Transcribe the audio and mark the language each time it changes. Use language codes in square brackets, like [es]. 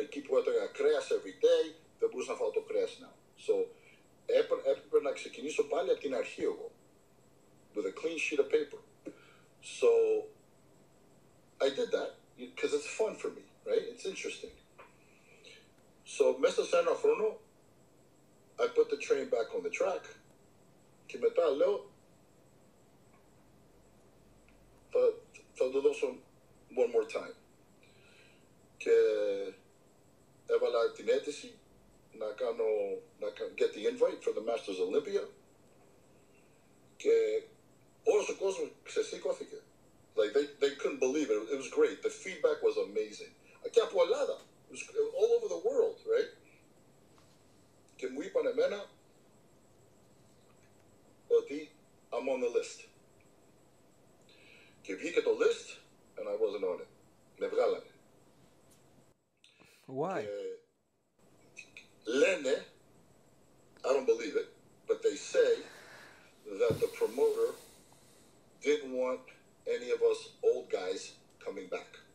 [el] Εκεί που έτρωγα κρέας [en] every day [el] δεν μπορούσα να φάω το κρέας now. So έπρεπε να ξεκινήσω πάλι από την αρχή εγώ. [en] With a clean sheet of paper. So I did that because it's fun for me, right? It's interesting. So [el] μέσα σε ένα χρόνο [en] I put the train back on the track [el] και μετά λέω θα το δώσω [en] one more time. [el] Και έβαλα την αίτηση να [en] get the invite for the Masters Olympia [el] και όλος ο κόσμος ξεσήκωθηκε. [en] Like they couldn't believe it. It was great. The feedback was amazing. [el] Και από Ελλάδα. [en] It was all over the world, right? [el] Και μου είπαν εμένα ότι [en] I'm on the list. [el] Και βγήκε το [en] list and I wasn't on it. [el] Με βγάλανε. [en] Why? Lene, I don't believe it, but they say that the promoter didn't want any of us old guys coming back.